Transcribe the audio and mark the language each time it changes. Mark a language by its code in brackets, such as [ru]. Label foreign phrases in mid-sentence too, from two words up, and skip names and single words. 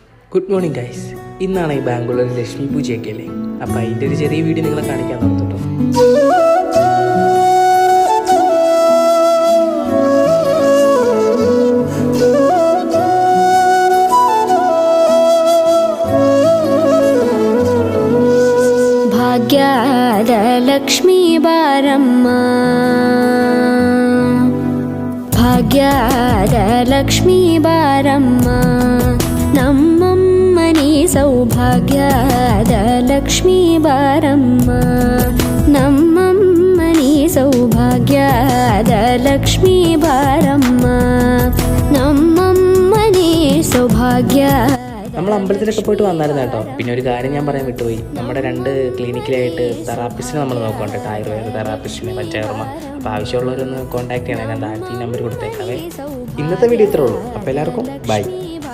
[en] good morning guys. [ml] ഇന്നാണ് ഈ ബാംഗ്ലൂരിൽ ലക്ഷ്മി പൂജയൊക്കെ അല്ലേ. അപ്പോൾ അതിൻ്റെ ഒരു ചെറിയ വീഡിയോ നിങ്ങളെ കാണിക്കാൻ നടത്തുട്ടോ. [kn] ಭಾಗ್ಯದ ಲಕ್ಷ್ಮೀ ಬಾರಮ್ಮ, ಭಾಗ್ಯದ ಲಕ್ಷ್ಮೀ ಬಾರಮ್ಮ, ನಮ್ಮಮ್ಮನಿ ಸೌಭಾಗ್ಯದ ಲಕ್ಷ್ಮೀ ಬಾರಮ್ಮ, ನಮ್ಮಮ್ಮನಿ ಸೌಭಾಗ್ಯದ ಲಕ್ಷ್ಮೀ ಬಾರಮ್ಮ, ನಮ್ಮಮ್ಮನಿ ಸೌಭಾಗ್ಯ. [ml] നമ്മൾ അമ്പലത്തിലൊക്കെ പോയിട്ട് വന്നായിരുന്നു കേട്ടോ. പിന്നെ ഒരു കാര്യം ഞാൻ പറയാൻ വിട്ടുപോയി. നമ്മുടെ 2 ക്ലിനിക്കിലായിട്ട് തെറാപ്പിസ്റ്റിനെ നമ്മൾ നോക്കുന്നുണ്ട് കേട്ടോ. ആയുർവേദ തെറാപ്പിസ്റ്റിനെ പഞ്ചകർമ്മ. അപ്പോൾ ആവശ്യമുള്ളവരൊന്ന് കോൺടാക്ട് ചെയ്യണം. ഞാൻ താഴത്തെ നമ്പർ കൊടുത്തേക്കാവേ. ഇന്നത്തെ വീഡിയോ ഇത്രേ ഉള്ളൂ. അപ്പോൾ എല്ലാവർക്കും ബൈ.